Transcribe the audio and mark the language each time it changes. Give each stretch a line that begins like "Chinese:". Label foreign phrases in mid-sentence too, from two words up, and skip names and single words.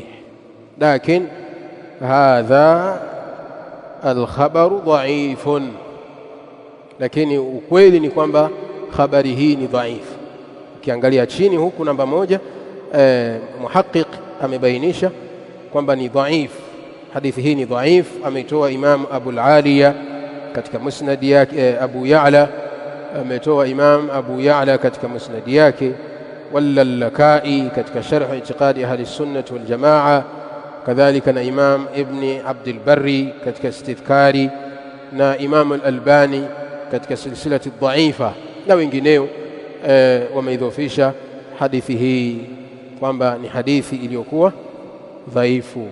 Arabic: لكن هذا الخبر ضعيف,
Swahili: lakini ukweli ni kwamba habari hii ni dhaifu. Ukiangalia chini huku namba moja, muhaqiq amebainisha kwamba ni dhaifu, hadithi hii ni dhaifu. Ameitoa Imam Abu al-Aliya katika musnad yake, Abu Ya'la ametoa Imam Abu Ya'la katika musnad yake, wal-Lakai katika sharh i'tiqadi ahli sunnah wal jamaa, kadhalika na Imam Ibn Abd al-Barri katika istidhkari, na Imam al-Albani katika silsilati dhaifa, na wengineo wameidhofisha hadithi hii kwamba ni hadithi iliyokuwa dhaifu.